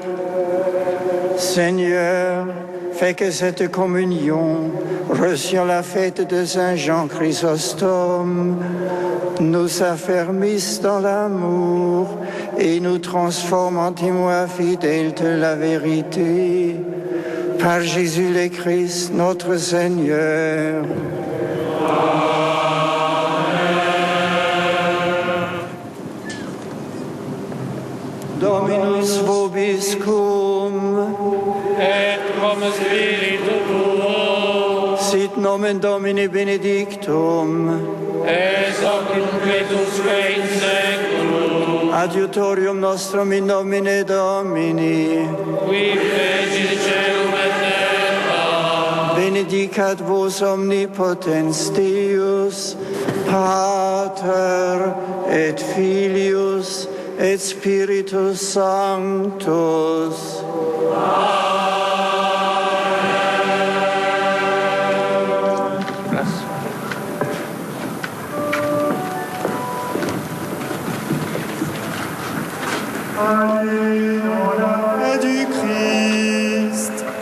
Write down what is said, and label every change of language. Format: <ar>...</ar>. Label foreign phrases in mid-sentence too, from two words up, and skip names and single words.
<fr>Seigneur, fais que cette communion, reçue à la fête de Saint Jean Chrysostome, nous affermisse dans l'amour et nous transforme en témoins fidèles de la vérité. Par Jésus le Christ, notre Seigneur.</fr> <la>Dominus vobiscum, et cum spiritu tuo, sit nomen Domini benedictum, ex hoc nunc et usque in seculum, adiutorium nostrum in nomine Domini, qui fecit caelum et terra, benedicat vos omnipotens Deus, Pater et Filius et Spiritus Sanctus.</la> <fr>Alléluia du Christ.</fr>